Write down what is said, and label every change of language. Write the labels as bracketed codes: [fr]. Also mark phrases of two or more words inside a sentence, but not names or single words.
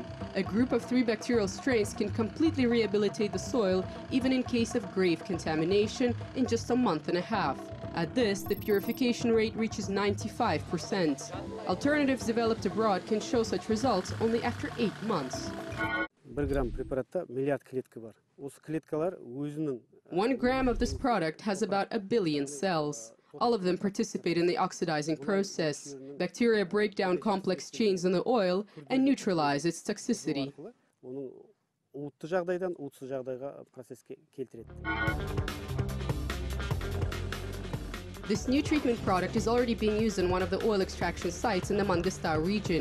[en] A group of 3 bacterial strains can completely rehabilitate the soil, even in case of grave contamination, in just a month and a half. At this, the purification rate reaches 95%. Alternatives developed abroad can show such results only after 8 months. [kk] 1 грамм препаратта миллиард клетка бар. Осы клеткалар өзінің [en] 1 gram of this product has about 1 billion cells. All of them participate in the oxidizing process. Bacteria break down complex chains in the oil and neutralize its toxicity. This new treatment product is already being used in one of the oil extraction sites in the Mangistau region.